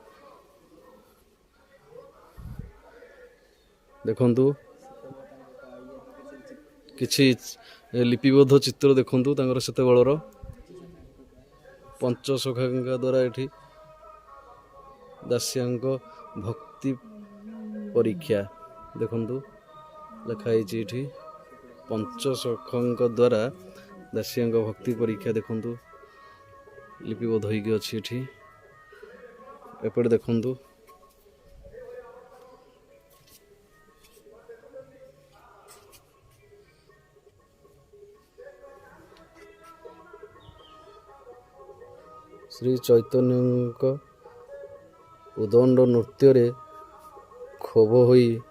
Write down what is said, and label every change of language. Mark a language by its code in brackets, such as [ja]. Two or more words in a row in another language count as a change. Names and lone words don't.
[or] ଦେଖନ୍ତୁ କିଛି ଲିପିବଦ୍ଧ ଚିତ୍ର ଦେଖନ୍ତୁ ତାଙ୍କର ସେତେବେଳର ପଞ୍ଚସଖାଙ୍କ ଦ୍ୱାରା ଏଠି ଦାସିଆଙ୍କ ଭକ୍ତି ପରୀକ୍ଷା ଦେଖନ୍ତୁ ଲେଖା ହେଇଛି ଏଠି। ପଞ୍ଚସଖାଙ୍କ ଦ୍ୱାରା ଦାସିଆ ଭକ୍ତି ପରୀକ୍ଷା ଦେଖନ୍ତୁ ଲିପିବଦ୍ଧ ହୋଇକି ଅଛି ଏଠି ଏପଟେ ଦେଖନ୍ତୁ ଶ୍ରୀ ଚୈତନ୍ୟ ଉଦଣ୍ଡ ନୃତ୍ୟ ରେ କ୍ଷୋଭ ହୋଇ